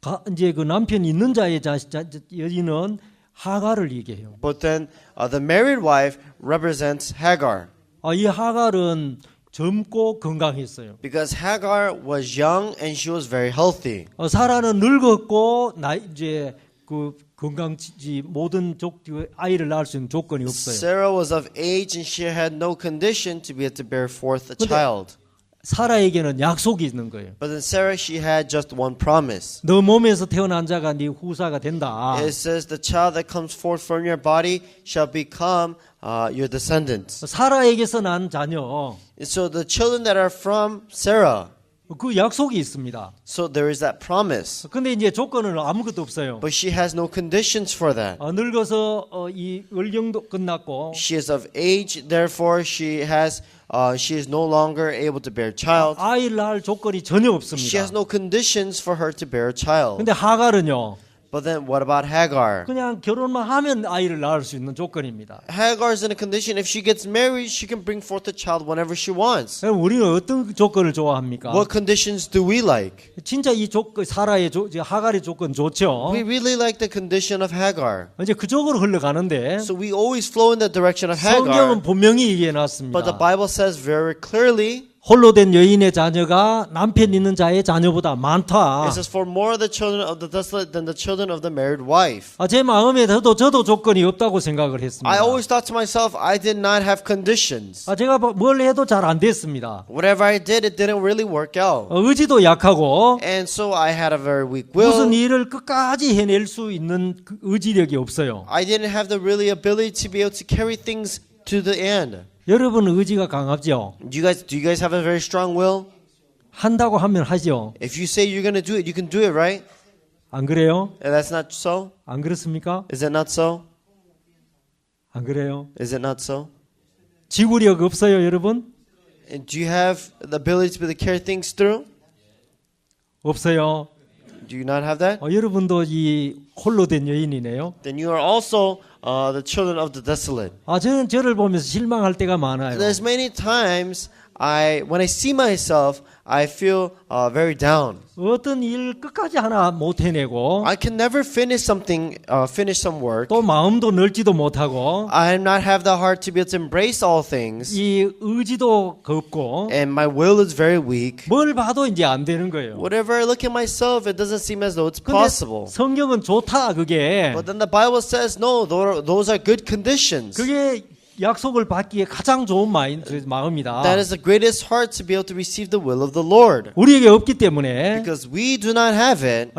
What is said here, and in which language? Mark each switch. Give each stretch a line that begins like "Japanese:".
Korean: 이제 그 남편 있는 자의 여인은 하갈을 얘기해요.
English: But then the married wife represents Hagar,
Korean: 이 하갈은 젊고 건강했어요.
English: because Hagar was young and she was very healthy.
Korean: 사라는 늙었고 이제 그 건강지 모든 아이를 낳을 수 있는 조건이 없어요.
English: Sarah was of age and she had no condition to be able to bear forth a
Korean: 근데-
English: child.
Korean: 사라에게는 약속이 있는 거예요.
English: But then Sarah, she had just one promise.
Korean: 너 몸에서 태어난 자가 네 후사가 된다.
English: It says, "The child that comes forth from your body shall become your descendants."
Korean: 사라에게서 난 자녀
English: And so the children that are from Sarah,
Korean: 그 약속이 있습니다.
English: so there is that promise.
Korean: 근데 이제 조건은 아무것도 없어요.
English: But she has no conditions for that.
Korean: 늙어서 이 을경도 끝났고
English: She is of age, therefore she is no longer able to bear child.
Korean: 아이를 낳을 조건이 전혀
English: She
Korean: 없습니다.
English: has no conditions for her to bear a child.
Korean: 근데 하갈은요.
English: But then what about Hagar?
Korean: 그냥 결혼만 하면 아이를 낳을 수 있는 조건입니다.
English: Hagar is in a condition, if she gets married, she can bring forth a child whenever she wants.
Korean: 그럼 우리는 어떤 조건을 좋아합니까?
English: What conditions do we like?
Korean: 진짜 이 사라의 하갈의 조건 좋죠.
English: We really like the condition of Hagar.
Korean: 이제 그쪽으로 흘러가는데
English: So we always flow in the direction of
Korean: 성경은
English: Hagar.
Korean: 분명히 얘기해
English: But the
Korean: 놨습니다.
English: Bible says very clearly,
Korean: 홀로 된 여인의 자녀가 남편 있는 자의 자녀보다 많다.
English: it says, "For more of the children of the desolate than the children of the married wife."
Korean: 제 마음에 저도 조건이 없다고 생각을 했습니다.
English: I always thought to myself, I did not have conditions.
Korean: 제가 뭘 해도 잘 안 됐습니다.
English: Whatever I did, it didn't really work out.
Korean: 의지도 약하고
English: And so I had a very weak
Korean: 무슨
English: will.
Korean: 일을 끝까지 해낼 수 있는 그 의지력이 없어요.
English: I didn't have the really ability to be able to carry things to the end.
Korean: 여러분 의지가 강하죠.
English: Do you guys have a very strong will?
Korean: 한다고 하면 하죠.
English: If you say you're going to do it, you can do it, right?
Korean: 안 그래요?
English: And that's not so?
Korean: 안 그렇습니까?
English: Is it not so?
Korean: 안 그래요?
English: Is it not so?
Korean: 지구력 없어요, 여러분?
English: And do you have the ability to be able to carry things through?
Korean: 없어요.
English: Do you not have that?
Korean: 여러분도 이 홀로 된 여인이네요.
English: Then you are also the children of the desolate.
Korean: 저는 저를 보면서 실망할 때가 많아요.
English: There's many times when I see myself, I feel very down.
Korean: 어떤 일 끝까지 하나 못 해내고
English: I can never finish some work.
Korean: 또 마음도 넓지도 못하고
English: I do not have the heart to be able to embrace all things,
Korean: 이 의지도 없고
English: and my will is very weak.
Korean: 뭘 봐도 이제 안 되는 거예요.
English: Whatever I look at myself, it doesn't seem as though it's
Korean: 근데
English: possible.
Korean: 성경은 좋다 그게.
English: But then the Bible says, no, those are good conditions.
Korean: 그게 약속을 받기에 가장 좋은 마음이다.
English: That is the greatest heart to be able to receive the will of the Lord.
Korean: 우리에게 없기 때문에
English: Because we do not have it,